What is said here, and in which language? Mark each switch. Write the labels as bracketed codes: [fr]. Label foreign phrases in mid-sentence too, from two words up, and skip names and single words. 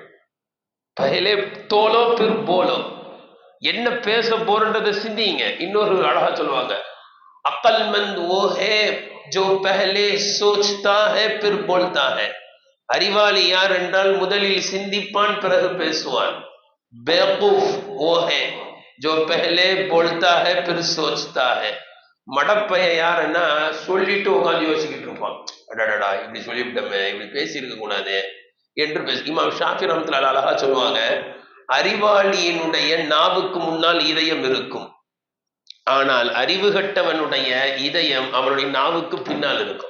[hi] पहले तोलो फिर बोलो, [ta] என்ன பேச போறன்றதை சிந்திங்க. இன்னொரு அழகா சொல்லுவாங்க, [hi] अक्लमंद वो है जो पहले सोचता है फिर बोलता है. [ta] அறிவாளி யார் என்றால் முதலில் சிந்திப்பான் பிறகு பேசுவான். [hi] बेवकूफ वो है जो पहले बोलता है फिर सोचता है. [ta] மடப்பைய யாருன்னா சொல்லிட்டு உட்காந்து யோசிக்கிட்டு இருப்பான், அடடா இப்படி சொல்லிவிட்டோமே, இப்படி பேசி இருக்க கூடாது என்று பேச. இமாம் ஷாஃபி ரஹ்மத்துல்லாஹி அழகா சொல்லுவாங்க, அறிவாளியினுடைய நாவுக்கு முன்னால் இதயம் இருக்கும், ஆனால் அறிவு கட்டவனுடைய இதயம் அவனுடைய நாவுக்கு பின்னால் இருக்கும்.